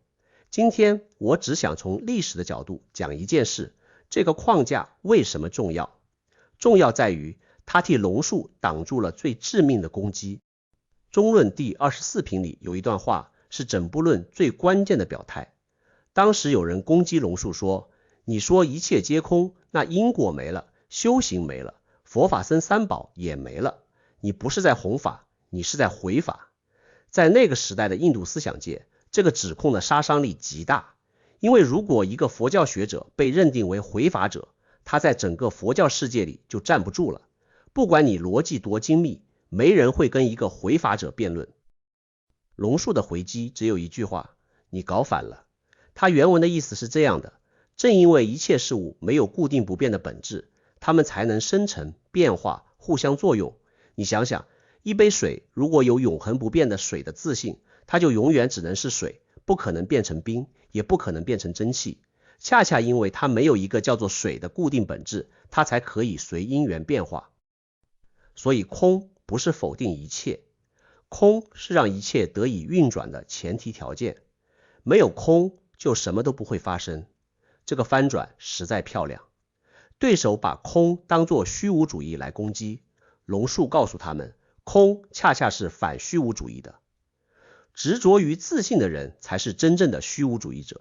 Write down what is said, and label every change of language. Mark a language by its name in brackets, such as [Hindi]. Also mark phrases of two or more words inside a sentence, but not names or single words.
[Chinese] 今天我只想從歷史的角度講一件事，這個框架為什麼重要？重要在於它替龍樹擋住了最致命的攻擊。中論第24品裡有一段話是整部論最關鍵的表態。當時有人攻擊龍樹說，你說一切皆空，那因果沒了，修行沒了，佛法僧三寶也沒了，你不是在弘法，你是在毀法。在那個時代的印度思想界，這個指控的殺傷力極大，因為如果一個佛教學者被認定為毀法者，他在整個佛教世界裡就站不住了。不管你邏輯多精密，沒人會跟一個毀法者辯論。龍樹的回擊只有一句話，你搞反了。他原文的意思是這樣的，正因為一切事物沒有固定不變的本質，它們才能生成、變化、互相作用。你想想，一杯水如果有永恆不变的水的自性，它就永遠只能是水，不可能变成冰，也不可能变成蒸汽。恰恰因為它没有一個叫做水的固定本質，它才可以隨因緣變化。所以空不是否定一切，空是讓一切得以運轉的前提條件。沒有空就什麼都不會發生。這個翻轉實在漂亮。對手把空當作虛無主義來攻擊，龍樹告訴他們，空恰恰是反虛無主義的。執着於自信的人才是真正的虛無主義者。